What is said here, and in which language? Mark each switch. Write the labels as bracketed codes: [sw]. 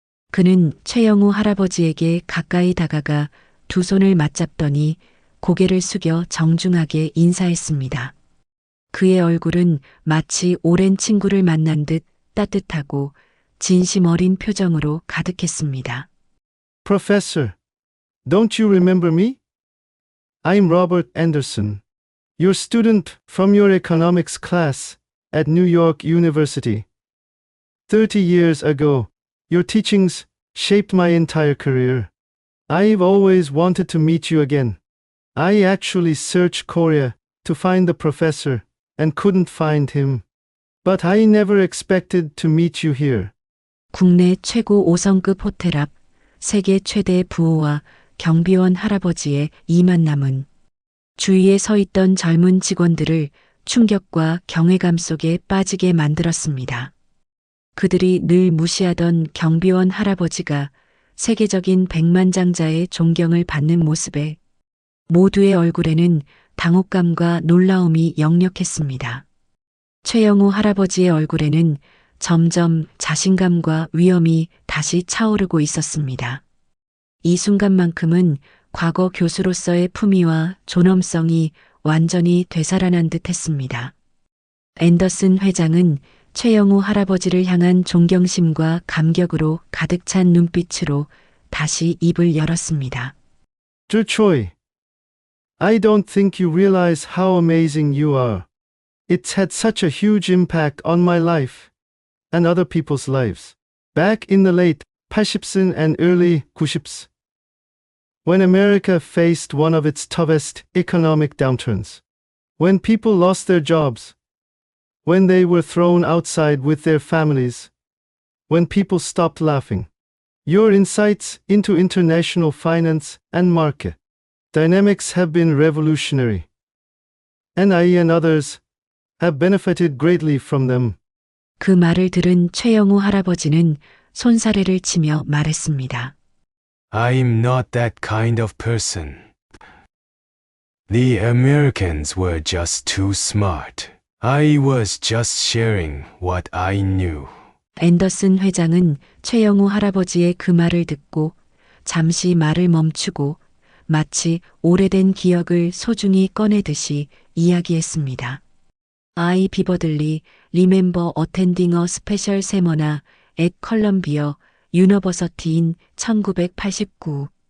[ko] 그는 최영우 할아버지에게 가까이 다가가 두 손을 맞잡더니 고개를 숙여 정중하게 인사했습니다. 그의 얼굴은 마치 오랜 친구를 만난 듯 따뜻하고 진심 어린 표정으로 가득했습니다. [en] Professor, don't you remember me? I'm Robert Anderson, your student from your economics class at New York University. 30 years ago, your teachings shaped my entire career. I've always wanted to meet you again. I actually searched Korea to find the professor and couldn't find him. But I never expected to meet you here. [ko] 국내 최고 5성급 호텔 앞 세계 최대 부호와 경비원 할아버지의 이 만남은 주위에 서 있던 젊은 직원들을 충격과 경외감 속에 빠지게 만들었습니다. 그들이 늘 무시하던 경비원 할아버지가 세계적인 백만장자의 존경을 받는 모습에 모두의 얼굴에는 당혹감과 놀라움이 역력했습니다. 최영우 할아버지의 얼굴에는 점점 자신감과 위엄이 다시 차오르고 있었습니다. 이 순간만큼은 과거 교수로서의 품위와 존엄성이 완전히 되살아난 듯 했습니다. 앤더슨 회장은 최영우 할아버지를 향한 존경심과 감격으로 가득 찬 눈빛으로 다시 입을 열었습니다. [en] Dear Choi, I don't think you realize how amazing you are. It's had such a huge impact on my life and other people's lives. Back in the late 80s and early 90s, when America faced one of its toughest economic downturns, when people lost their jobs, when they were thrown outside with their families, when people stopped laughing, your insights into international finance and market dynamics have been revolutionary, and I and others have benefited greatly from them. [ko] 그 말을 들은 최영우 할아버지는 손사래를 치며 말했습니다. [en] I'm not that kind of person. The Americans were just too smart. I was just sharing what I knew. [ko] 앤더슨 회장은 최영우 할아버지의 그 말을 듣고 잠시 말을 멈추고 마치 오래된 기억을 소중히 꺼내듯이 이야기했습니다. [en] I vividly remember attending a special seminar at Columbia University in 1989.